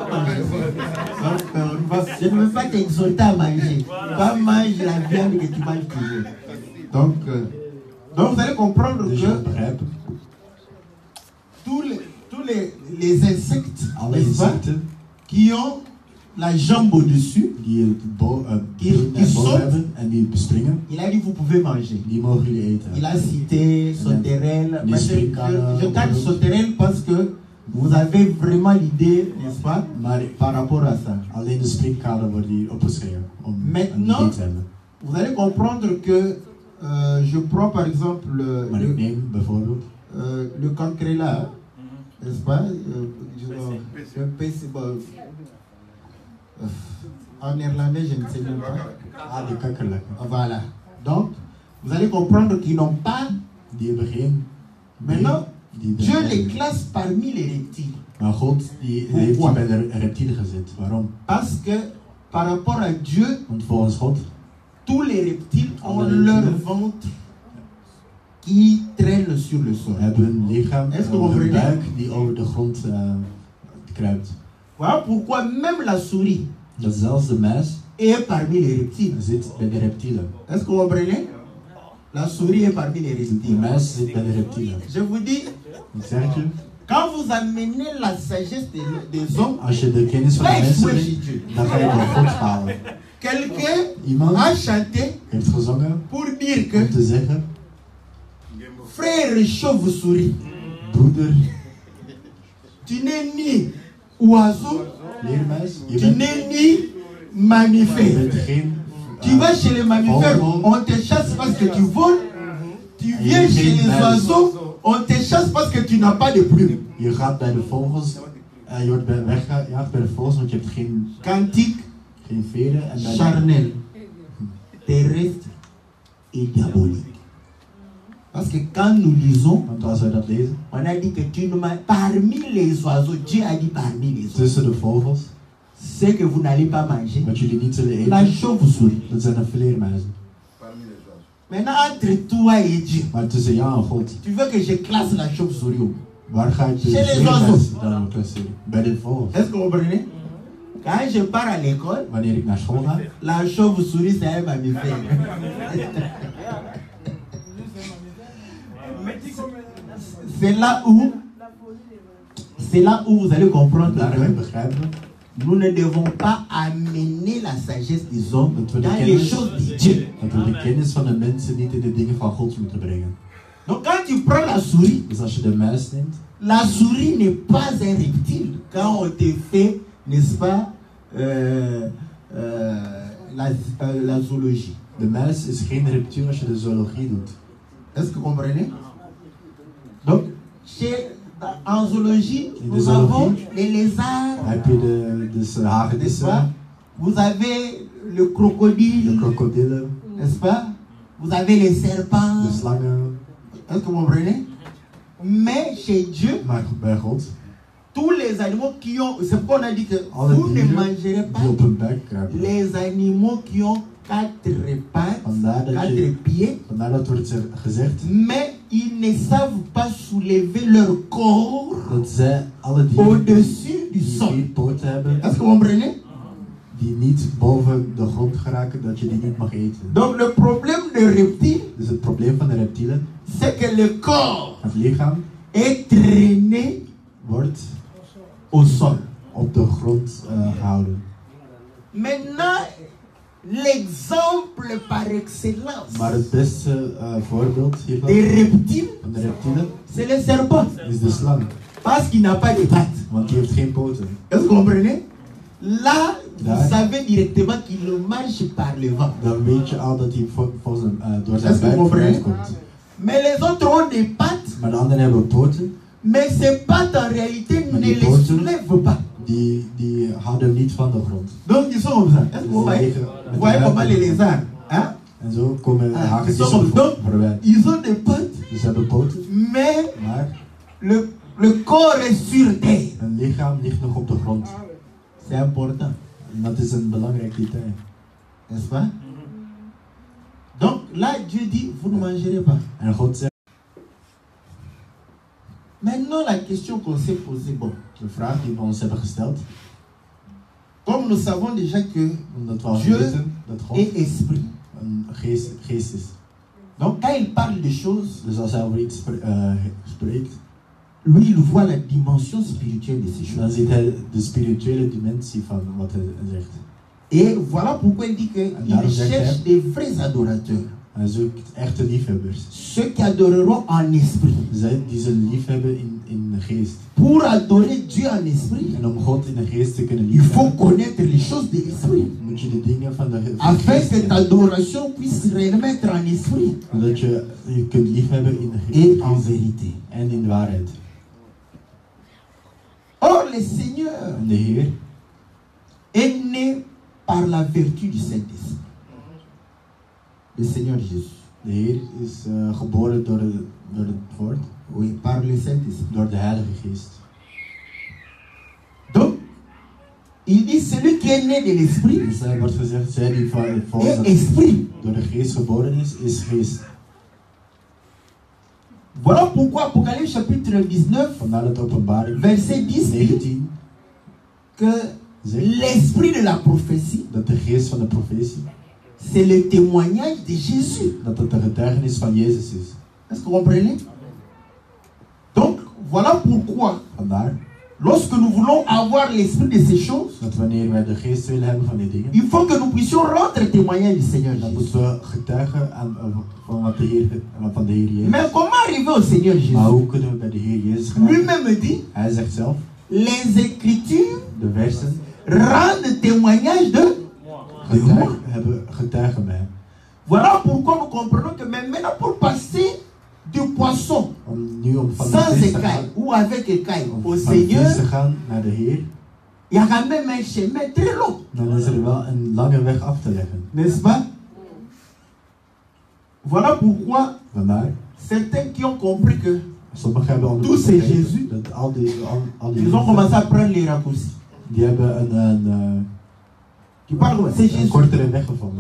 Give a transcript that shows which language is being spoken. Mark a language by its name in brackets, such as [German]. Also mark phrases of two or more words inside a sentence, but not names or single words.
[French] Donc, je ne veux pas t'exhorter à manger. Pas manger la viande que tu manges toujours. Donc vous allez comprendre [Dutch] Dus je [French] que [Dutch] begrijpt, [French] tous les insectes, [Dutch] alle [French] n'est-ce pas, [Dutch] insecten [French] qui ont la jambe au-dessus, [Dutch] die het Die boven soort- hebben en die bespringen, [French] il a dit vous pouvez manger. [Dutch] die mogen jullie eten. [French] Il a cité sauterelle. Les Mais [Dutch] springkanen, [French] je tape sauterelle parce que vous avez vraiment l'idée, n'est-ce pas, [Dutch] Maar [French] par rapport à ça. [Dutch] alleen de springkanen worden hier opgeschreven om [French] Maintenant- [Dutch] een idee te hebben. [French] Vous allez comprendre que je prends par exemple [Dutch] Maar ik neem bijvoorbeeld [French] le cancréla, n'est-ce pas, un PC, bon, en néerlandais je ne sais même pas. [Dutch] de kakkerlakken. [French] Voilà. Donc, vous allez comprendre qu'ils n'ont pas. [Dutch] Die hebben geen... [French] Maintenant, [Dutch] die [French] Dieu les classe parmi les reptiles. [Dutch] Maar God die heeft die bij de reptielen gezet. Waarom? [French] Parce que par rapport à Dieu, [Dutch] Want volgens God [French] tous les reptiles ont [Dutch] Alle [French] leur [Dutch] reptielen. [French] ventre qui traîne sur le sol. [Dutch] hebben hun lichaam, [French] Est-ce que vous [Dutch] hun [French] comprenez? [Dutch] buik die over de grond kruipt. [French] Voilà pourquoi même la souris [Dutch] Dat zelfs de muis [French] est parmi les reptiles. [Dutch] zit bij de reptielen. [French] Est-ce que vous comprenez? La souris est parmi les [Dutch] De [French] reptiles. [Dutch] muis zit bij de reptielen. [French] Je vous dis, [Dutch] Ik zeg het je, [French] quand vous amenez la sagesse des hommes, [Dutch] als je de kennis van de [French] va [Dutch] mensen [French] jouer chez [Dutch] brengt, [French] Dieu. [Dutch] dan ga je bij God halen. [French] Quelqu'un [Dutch] Iemand [French] a chanté [Dutch] heeft gezongen [French] pour dire [Dutch] om [French] que [Dutch] te zeggen, [French] frère chauve-souris, [Dutch] broeder, [French] tu n'es ni oiseau, [Dutch] leermuis, je [French] tu [Dutch] bent, [French] n'es ni [Dutch] je [French] mammifère. [Dutch] bent geen [French] Tu vas chez les mammifères, [Dutch] vogel. [French] on te chasse parce que tu voles. Tu Et viens il chez fait les mal. oiseaux, on te chasse parce que tu n'as pas de plumes. [Dutch] Je gaat bij de vogels, je wordt weggejaagd bij de vogels, want je hebt geen [French] Quantique, [Dutch] veren. En bij de, [French] charnel, terrestre et diabolique. Parce que quand nous lisons, [Dutch] want als wij dat lezen, [French] on a dit que tu ne m'as parmi les oiseaux, Dieu a dit parmi les oiseaux, [Dutch] tussen de vogels, [French] ce que vous n'allez pas manger, [Dutch] wat jullie niet zullen [French] la [Dutch] eten, [French] chauve-souris. [Dutch] dat zijn de vleermuizen. [French] Maintenant, entre toi et Dieu, [Dutch] Maar tussen jou en God, [French] tu veux que je classe la chauve-souris où? [Dutch] waar ga je de [French] Chez les [Dutch] vleermuis [French] oiseaux. [Dutch] dan klasseren? Bij de vogels. [French] Est-ce que vous comprenez? Quand je pars à l'école, [Dutch] Wanneer ik naar school ga, [French] la chauve-souris, c'est un mammifère. C'est là où vous allez comprendre [Dutch] daar ga je [French] que [Dutch] begrijpen [French] nous ne devons pas amener la sagesse des hommes [Dutch] dat we de [French] dans les [Dutch] kennis, [French] choses de Dieu. [Dutch] dat we de kennis van de mensen niet in de dingen van God moeten brengen. [French] Donc quand tu prends la souris, [Dutch] Dus als je de muis neemt, [French] la souris n'est pas un reptile. Quand on te fait, n'est-ce pas, la zoologie. [Dutch] de muis is geen reptiel als je de zoologie doet. [French] Est-ce que vous comprenez? Donc, en zoologie, [Dutch] In de [French] nous avons [Dutch] zoologie [French] les lézards, [Dutch] heb je de [French] n'est-ce pas? [Dutch] hagedissen, [French] Vous avez le crocodile, [Dutch] de krokodillen, [French] n'est-ce pas? Vous avez les serpents. [Dutch] de slangen. [French] Est-ce que vous comprenez? Mais chez Dieu, [Dutch] Maar bij God, [French] tous les animaux qui ont, c'est pourquoi on a dit que [Dutch] alle [French] vous ne [Dutch] dieren [French] mangerez pas [Dutch] die op hun buik kruipen. [French] les animaux qui ont 4 pattes, [Dutch] Vandaar dat [French] 4 pieds, [Dutch] Vandaar dat wordt gezegd [French] mais ils ne savent pas soulever leur corps [Dutch] dat zij alle dieren [French] au-dessus du [Dutch] die [French] sol. [Dutch] 4 poten hebben, [French] Est-ce que vous comprenez? [Dutch] die niet boven de grond geraken, dat je die niet mag eten. [French] Donc le problème des reptiles, [Dutch] Dus het probleem van de reptielen, [French] c'est que le corps [Dutch] het lichaam [French] est traîné [Dutch] wordt [French] au sol. [Dutch] op de grond gehouden. [French] Maintenant, l'exemple par excellence [Dutch] Maar het beste voorbeeld hiervan, [French] des reptiles, [Dutch] van de reptielen, [French] c'est le serpent. [Dutch] is de slang. [French] Parce qu'il n'a pas de pattes. [Dutch] Want die heeft geen poten. [French] Est-ce que vous comprenez? Là, Là. vous savez directement qu'il marche par le vent. [Dutch] Dan weet je al dat hij door zijn [French] Est-ce que [Dutch] buik [French] vous comprenez? [Dutch] vooruit komt. [French] Mais les autres ont des pattes, [Dutch] Maar de anderen hebben poten, [French] mais ces pattes en réalité Mais ne les les potes- soulèvent pas. [Dutch] die houden niet van de grond. [French] Donc ils sont comme ça. Est-ce que vous voyez? Vous voyez comment les lézards, hein? [Dutch] En zo komen [French] Ils [Dutch] hagedissen [French] sont comme ça. [Dutch] voorbij. [French] Ils ont des pattes, [Dutch] Dus ze hebben poten, [French] mais [Dutch] maar [French] le corps est sur terre. [Dutch] hun lichaam ligt nog op de grond. [French] C'est important, [Dutch] En dat is een belangrijk detail. [French] n'est-ce pas? Donc là, Dieu dit, vous ne mangerez pas. [Dutch] En God zegt, [French] Maintenant, la question qu'on s'est posée, bon, [Dutch] de vraag die we ons hebben gesteld, [French] comme nous savons déjà que [Dutch] omdat we al [French] Dieu [Dutch] weten dat God [French] est esprit. [Dutch] een geest is. [French] Donc quand il parle de choses, [Dutch] Dus als hij over iets spreekt, [French] lui, il voit la dimension spirituelle de ces [Dutch] dan [French] choses. [Dutch] ziet hij de spirituele dimensie van wat hij zegt. [French] Et voilà pourquoi il dit qu'il [Dutch] daarom zegt [French] cherche [Dutch] hij- [French] des vrais adorateurs. [Dutch] Hij zoekt echte liefhebbers. [French] Ceux qui adoreront en esprit. [Dutch] Zij die ze liefhebben in de geest. [French] Pour adorer Dieu en esprit, [Dutch] En om God in de geest te kunnen [French] il faut [Dutch] liefhebben, [French] connaître les choses de l'esprit. [Dutch] moet je de dingen van de [French] Afin [Dutch] geest [French] que ta [Dutch] kennen. [French] adoration puisse réellement être en esprit [Dutch] Zodat je kunt liefhebben in de [French] et en [Dutch] geest [French] vérité. [Dutch] en in waarheid. [French] Or, le Seigneur [Dutch] En de Heer [French] est né par la vertu du Saint-Esprit. Le Seigneur Jésus. [Dutch] De Heer is geboren door het woord, [French] Oui, par le Saint-Esprit. [Dutch] door de Heilige Geest. [French] Donc, il dit celui qui est né de l'Esprit [Dutch] Dus er wordt gezegd, zij die [French] est [Dutch] volgens [French] Esprit. [Dutch] door de Geest geboren is geest. [French] Voilà pourquoi Apocalypse chapitre 19, [Dutch] Vandaar dat Openbaring [French] verset 10 dit [Dutch] 19 [French] que l'esprit de la prophétie, [Dutch] dat de geest van de profetie, [French] c'est le témoignage de Jésus. [Dutch] dat het de getuigenis van Jezus is. [French] Est-ce que vous comprenez? Donc, voilà pourquoi, [Dutch] Vandaar [French] lorsque nous voulons avoir l'esprit de ces choses, [Dutch] dat wanneer wij de geest willen hebben van die dingen, [French] il faut que nous puissions rendre témoignage du Seigneur [Dutch] dan [French] Jésus. [Dutch] moeten we getuigen van wat de Heer, van de Heer Jezus. [French] Mais comment arriver au Seigneur [Dutch] Maar [French] Jésus? [Dutch] hoe kunnen we bij de Heer Jezus geraken? [French] Lui-même dit, [Dutch] Hij zegt zelf, [French] les Écritures [Dutch] de versen [French] rendent témoignage de moi. [Dutch] getuigen bij hem. [French] Voilà pourquoi nous comprenons que maintenant pour passer du poisson [Dutch] Om van de [French] sans [Dutch] vis te gaan, [French] écaille ou avec écaille au [Dutch] van de [French] Seigneur, [Dutch] vis te gaan naar de Heer, [French] il y a quand même un chemin très long, [Dutch] dan is er wel een lange weg af te leggen. [French] n'est-ce pas? Voilà pourquoi [Dutch] Vandaar, [French] certains qui ont compris que [Dutch] sommigen hebben [French] Tout c'est [Dutch] begrepen [French] Jésus. [Dutch] dat al die [French] ils ont commencé à prendre les raccourcis. [Dutch] die hebben [French] Tu parles comment? C'est [Dutch] een [French] Jésus. [Dutch] kortere weg gevonden.